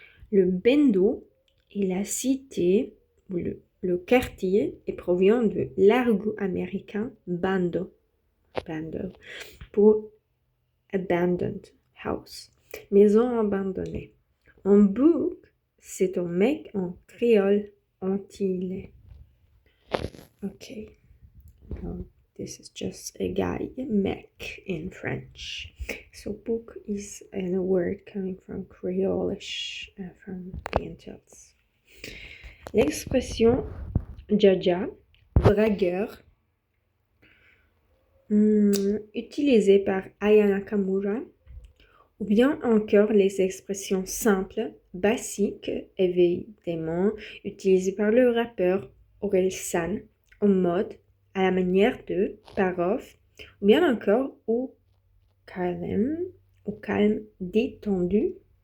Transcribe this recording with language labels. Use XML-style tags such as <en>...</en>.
<fr>Le bendo est la cité ou le quartier et provient de l'argot américain bando pour</fr> <en>abandoned house,</en> <fr>maison abandonnée. En bouc, c'est un mec en créole antillais.</fr> <en>Okay, well, this is just a guy, mec in French. So book is a word coming from Creolish, from the Antilles.</en> <fr>L'expression jaja, dragueur, utilisée par Aya Nakamura, ou bien encore les expressions simples, basiques, évidemment, utilisées par le rappeur Orelsan, en mode, à la manière de, parof, ou bien encore au calme, détendu,</fr>